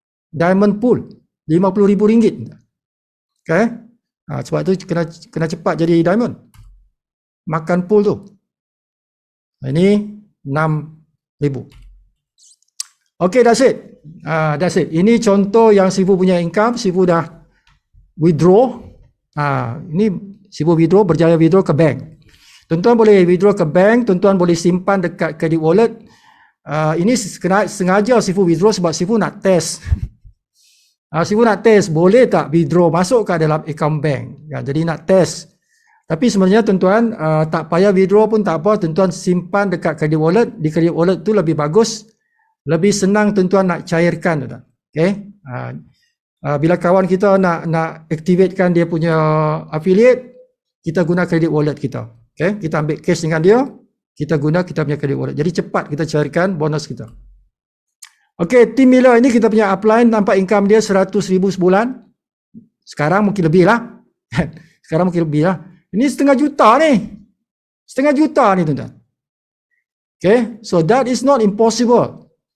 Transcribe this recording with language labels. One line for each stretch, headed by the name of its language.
English: Diamond pool RM50,000. Okay.
Malay: Sebab tu kena cepat jadi diamond. Makan pool tu. Ini 6,000. Okay, that's it. That's it. Ini contoh yang Sifu punya income. Sifu dah withdraw. Ini Sifu withdraw, berjaya withdraw ke bank. Tuan-tuan boleh withdraw ke bank. Tuan-tuan boleh simpan dekat credit wallet. Ini sengaja Sifu withdraw sebab Sifu nak test. Sifu nak test boleh tak withdraw masuk ke dalam account bank. Jadi nak test. Tapi sebenarnya tuan-tuan tak payah withdraw pun tak apa. Tuan-tuan simpan dekat credit wallet. Di credit wallet tu lebih bagus. Lebih senang tuan-tuan nak cairkan. Tuan-tuan. Okay. Bila kawan kita nak activatekan dia punya affiliate, kita guna credit wallet kita. Okay. Kita ambil cash dengan dia, kita guna kita punya credit wallet. Jadi cepat kita cairkan bonus kita. Okay, Tim Miller ini kita punya upline, nampak income dia 100,000 sebulan. Sekarang mungkin lebih lah. Sekarang mungkin lebih lah. Ini setengah juta ni. Setengah juta ni tuan-tuan.
English: Okay, so that is not impossible.